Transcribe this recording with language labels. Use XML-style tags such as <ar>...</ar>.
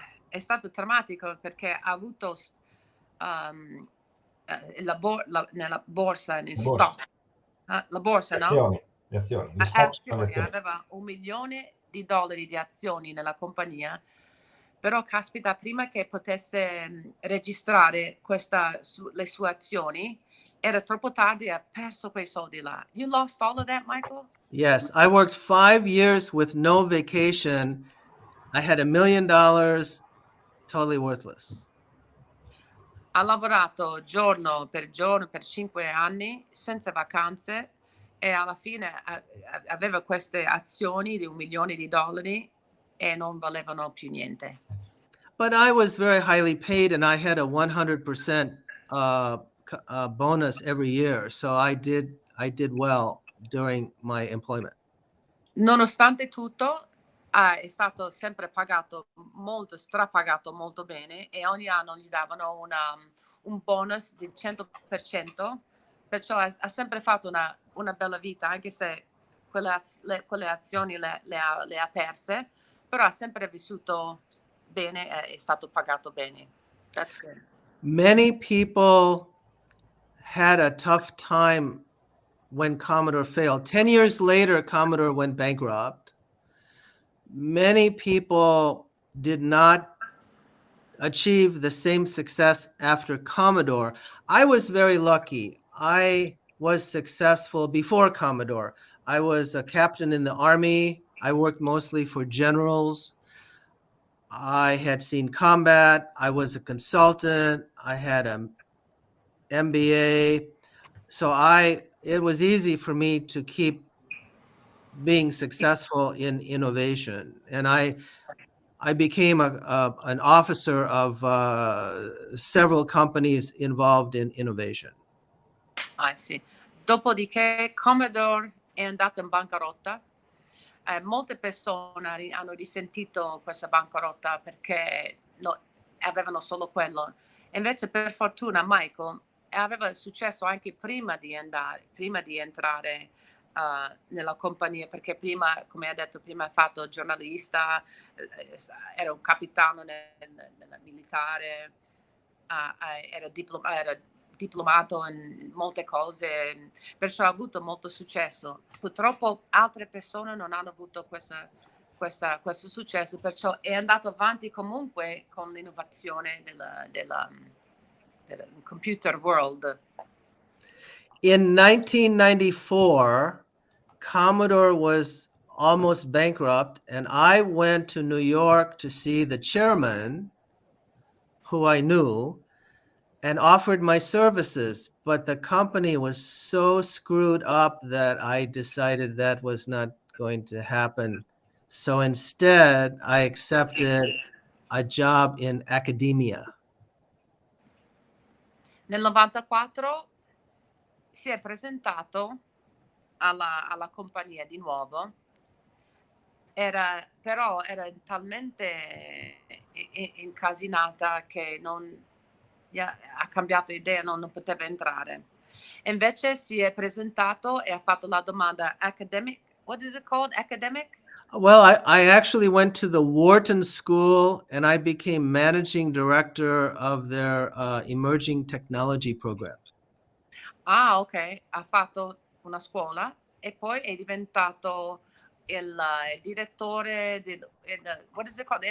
<it>È stato drammatico perché ha avuto nella borsa, stock, la borsa, no? Le azioni, gli stock sono le azioni. Aveva $1 milione di azioni nella compagnia, però caspita, prima che potesse registrare le sue azioni, era troppo tardi e ha perso quei soldi là.</it> <en>You lost all of that, Michael? Yes, I worked 5 years with no vacation. I had $1 million, totally worthless.</en> <it>Ha lavorato giorno per 5 anni senza vacanze e alla fine aveva queste azioni di $1 milione e non valevano più niente.</it> <en>But I was very highly paid and I had a 100% bonus every year. So I did well during my employment.</en> <it>Nonostante tutto, è stato sempre strapagato molto bene, e ogni anno gli davano un bonus del 100%, perciò ha sempre fatto una bella vita, anche se quelle azioni le ha perse, però ha sempre vissuto bene e è stato pagato bene.</it> <en>That's good. Many people had a tough time when Commodore failed. 10 years later, Commodore went bankrupt. Many people did not achieve the same success after Commodore. I was very lucky. I was successful before Commodore. I was a captain in the Army. I worked mostly for generals. I had seen combat. I was a consultant. I had an MBA. So it was easy for me to keep being successful in innovation. And I became an officer of several companies involved in innovation.</en> <it>Ah, sì. Dopodiché Commodore è andato in bancarotta. Molte persone hanno risentito questa bancarotta perché avevano solo quello. Invece, per fortuna, Michael aveva successo anche prima di entrare nella compagnia, perché prima, come ha detto prima, ha fatto giornalista, era un capitano nella militare, era diplomato in molte cose, perciò ha avuto molto successo. Purtroppo altre persone non hanno avuto questo successo, perciò è andato avanti comunque con l'innovazione del</it> <en>computer world. In 1994, Commodore was almost bankrupt, and I went to New York to see the chairman, who I knew, and offered my services. But the company was so screwed up that I decided that was not going to happen. So instead, I accepted a job in academia.</en> <it>Nel 94 si è presentato alla compagnia di nuovo, però era talmente incasinata che ha cambiato idea, non poteva entrare. E invece si è presentato e ha fatto la domanda academic.</it> <en>What is it called? Academic? Well, I actually went to the Wharton School and I became managing director of their emerging technology program. Ah, ok.</en> <it>Ha fatto una scuola e poi è diventato il direttore</it> <en>what is it called?</en>